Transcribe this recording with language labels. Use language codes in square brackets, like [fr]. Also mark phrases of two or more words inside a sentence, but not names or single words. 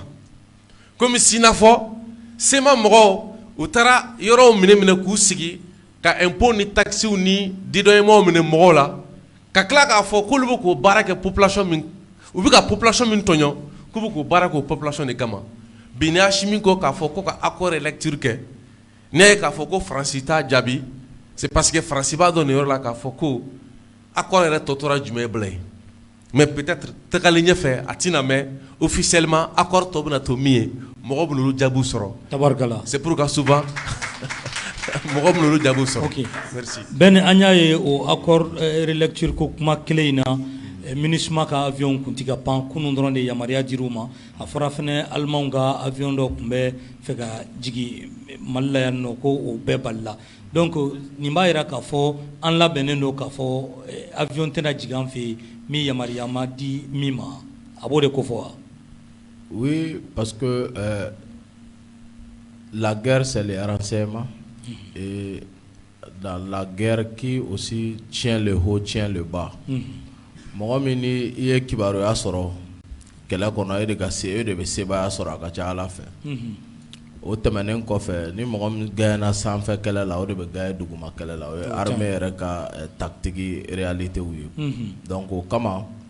[bm] komi si n'a fɔ sema mɔgɔw u taara yɔrɔw minɛ k'u sigi ka impôt ni taxes ni dédommagement minɛ mɔgɔw la ka tila k'a fɔ k'olu bɛ k'o baara kɛ population min u bɛ ka population min tɔɲɔ k'u bɛ k'o baara k'o population de kama bi ni Asimi ko k'a fɔ ko ka [fr] accord relecture [bm] kɛ ne ye k'a fɔ ko Faransi t'a jaabi [fr] c'est parce que [bm] Faransi b'a dɔn nin yɔrɔ la k'a fɔ ko accord yɛrɛ tɔ tora jumɛn ye bilen [fr] mais peut-être [bm] tagalen ɲɛfɛ a tɛna mɛn [fr] officiellement accord [bm] tɔ bɛna to min ye mɔgɔ bɛ n'olu jaabiw sɔrɔ tabarikala [fr] c'est pour que souvent [bm] mɔgɔ bɛ n'olu jaabiw sɔrɔ [fr] ok merci [bm] bɛn an y'a ye o [fr] accord relecture [bm] ko kuma kelen in na MINUSMA ka avion kun tɛ ka pan kunun dɔrɔn de yamaruya dir'u ma a fɔra fɛnɛ Alimanw ka avion dɔ tun bɛ fɛ ka jigin Mali la yan nɔ ko o bɛɛ balila donc nin b'a jira k'a fɔ an labɛnnen don k'a fɔ avion tɛna jigin an fɛ yen min yamaruya ma di min ma a b'o de ko fɔ wa. [fr] Oui, parce que la guerre c'est les renseignements et dans la guerre qui aussi tient le haut tient le bas. [bm] Mɔgɔ min ni i ye kibaruya sɔrɔ kɛlɛ kɔnɔ e de ka se e de bɛ sebaaya sɔrɔ a ka ca Ala fɛ o tɛmɛnen kɔfɛ ni mɔgɔ min gagnera sanfɛ kɛlɛ la o de bɛ gagner duguma kɛlɛ la o ye armée yɛrɛ ka [fr] tactique réalité [bm] ye donc o kama